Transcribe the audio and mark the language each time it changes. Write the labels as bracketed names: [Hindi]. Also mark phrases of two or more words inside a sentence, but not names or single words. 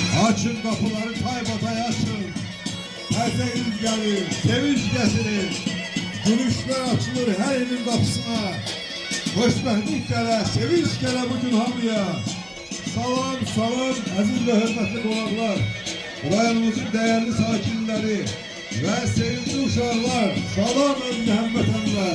[Turkish] Açın kapıları taybatay açın. Herkes gelir, sevinç getirir. Gülüşler açılır her evin kapısına. [Azerbaijani] Hoşbəxtlik gələ, sevinç gələ bugün hamıya. Salam, salam, əziz və hörmətli qonaqlar, rayonumuzun dəyərli sakinləri və sevimli uşaqlar, salam özünə həmvətənlər.